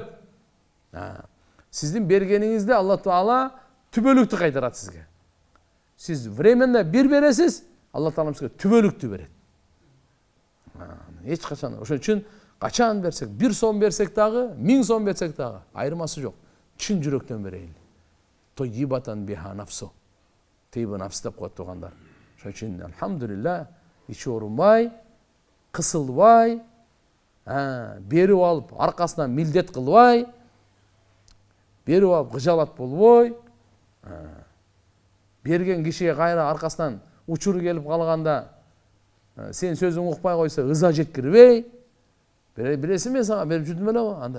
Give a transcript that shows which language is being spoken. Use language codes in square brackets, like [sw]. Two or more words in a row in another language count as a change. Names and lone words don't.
[ky] Сиздин бергениңизди Алла Таала түбөлүктү кайтарат сизге. Сиз временно бир бересиз, Алла Таалам сизге түбөлүктү берет. Эч качан. Ошон үчүн качан берсек, 1 сом берсек дагы, 1000 сом берсек дагы айырмасы жок. Чын жүрөктөн берейли. [ar] طيبة بها نفسه. طيبة نفس [ky] деп коет тугандар. Ошон үчүн алхамдулилlah ичи оорунбай, кысылбай, берип алып аркасынан милдет кылбай, берип алып кыжалат болбой, берген кишиге кайра аркасынан учуру келип калганда сен сөзүң укпай койсо ыза жеткирбей, билесиң мен сага берип жүрдүм эле го, андай.